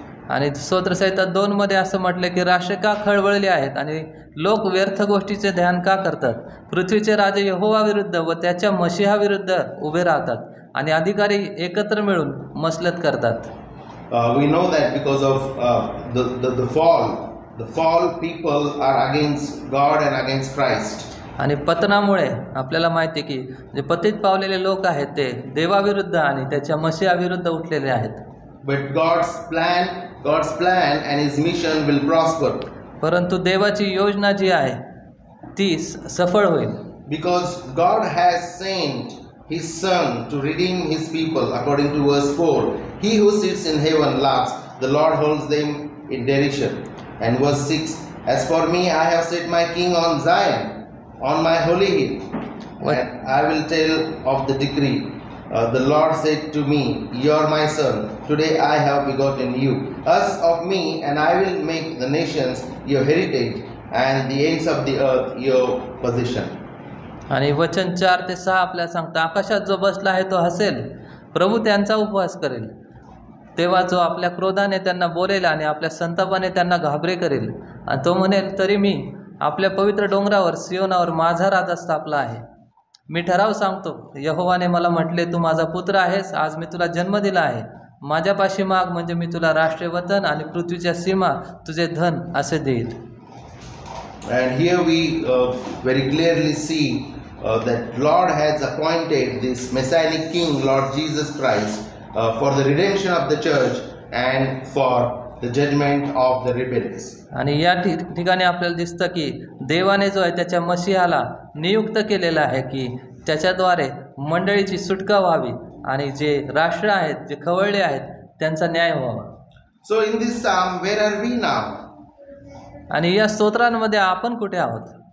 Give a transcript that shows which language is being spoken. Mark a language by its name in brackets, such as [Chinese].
[Marathi] आणि स्तोत्रसंहिता 2 मध्ये असं म्हटलं की राष्ट्रे का खळबळली आहेत आणि लोक व्यर्थ गोष्टीचे ध्यान का करतात? पृथ्वीचे राजे यहोवा विरुद्ध व त्याच्या मशिहा विरुद्ध उभे राहतात आणि अधिकारी एकत्र मिळून मसलत करतात. [English] We know that because of the fall people are against God and against Christ. [Marathi] आणि पतनामुळे आपल्याला माहिती की जे पतित पावलेले लोक आहेत ते देवाविरुद्ध आणि त्याच्या मशिहा विरुद्ध उठलेले आहेत. [English] But God's plan and his mission will prosper. [Marathi] परंतु देवाची योजना जी आहे ती सफळ होईल. [English] Because God has sent his son to redeem his people according to verse 4. He who sits in heaven laughs, the Lord holds them in derision. And verse 6, as for me I have set my king on Zion, on my holy hill, and I will tell of the decree. The Lord said to me, you are my son, today I have begotten you. As of me, and I will make the nations your heritage and the ends of the earth your possession. [Marathi] आणि वचन 4 ते 6 आपल्याला सांगतं, आकाशात जो बसला आहे तो हसेल, प्रभू त्यांचा उपवास करेल. तेव्हा जो आपल्या क्रोधाने त्यांना बोलेल आणि आपल्या संतापाने त्यांना घाबरे करेल. आणि तो म्हणेल, तरी मी आपल्या पवित्र डोंगरावर सियोनावर माझा राजा स्थापला आहे. मी ठराव सांगतो, यहोवाने मला म्हटले, तू माझा पुत्र आहेस, आज मी तुला जन्म दिला आहे. माझ्यापाशी माग, म्हणजे मी तुला राष्ट्रीय वतन आणि पृथ्वीच्या सीमा तुझे धन असे देईल. [English] And here we very clearly see that Lord has appointed this messianic king, Lord Jesus Christ, for the redemption of the church and for the judgment of the rebellious. [Marathi] आणि या ठिकाणी आपल्याला दिसतं की देवाने जो आहे त्याच्या मसीहाला नियुक्त केलेला आहे की त्याच्याद्वारे मंडळीची सुटका व्हावी आणि जे राष्ट्र आहेत, जे खवळले आहेत, त्यांचा न्याय व्हावा. [English] So in this psalm, where are we now? [Marathi] आणि या स्तोत्रांमध्ये आपण कुठे आहोत?